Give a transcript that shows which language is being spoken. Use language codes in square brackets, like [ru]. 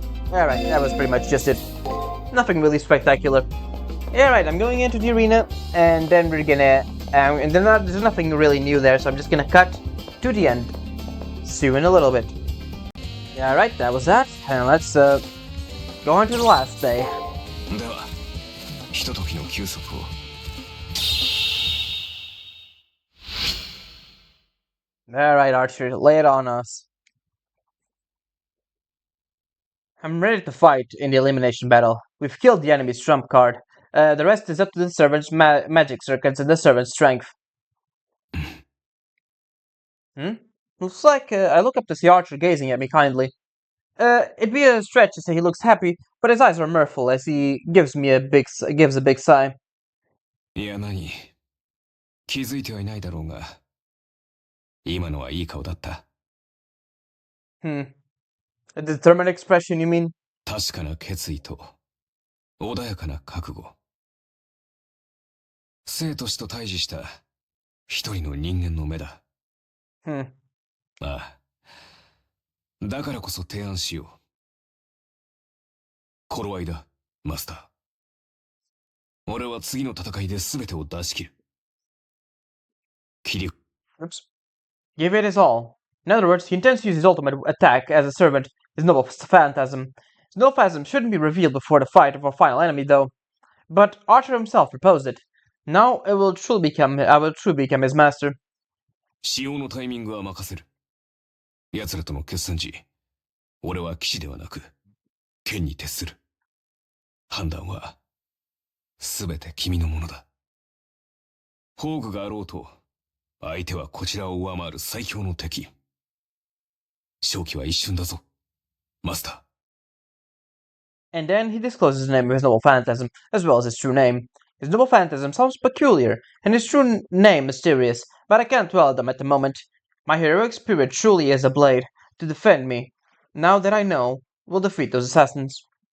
[en] Alright, that was pretty much just it. Nothing really spectacular. Alright, I'm going into the arena, and then we're gonna... and then there's nothing really new there, so I'm just gonna cut to the end. See you in a little bit. Alright, that was that, and let's go on to the last day. [ja] では、ひとときの休息を。 [en] Alright, Archer, lay it on us. I'm ready to fight in the elimination battle. We've killed the enemy's trump card. The rest is up to the servant's magic circuits and the servant's strength. Looks like I look up to see Archer gazing at me kindly. It'd be a stretch to say he looks happy, but his eyes are mirthful as he gives a big sigh. [ja] いや何気づいてはいないだろうが今のはいい顔だった [en] A determined expression, you mean? [ja] 確かな決意と穏やかな覚悟生と死と対峙した一人の人間の目だああだからこそ提案しよう頃合いだマスター俺は次の戦いで全てを出し切る切り [en] Give it his all. In other words, he intends to use his ultimate attack as a servant, his noble phantasm. His noble phantasm shouldn't be revealed before the fight of our final enemy, though. But Archer himself proposed it. Now I will truly become his master. [ja] 使用のタイミングは任せる奴らとの決戦時俺は騎士ではなく剣に徹する判断は全て君のものだ宝具があろうと相手はこちらを上回る最強の敵勝機は一瞬だぞマスター [en] And then he discloses the name of his noble phantasm, as well as his true name. His noble phantasm sounds peculiar, and his true name mysterious, but I can't dwell on them at the moment. My heroic spirit truly is a blade, to defend me. Now that I know, we'll defeat those assassins.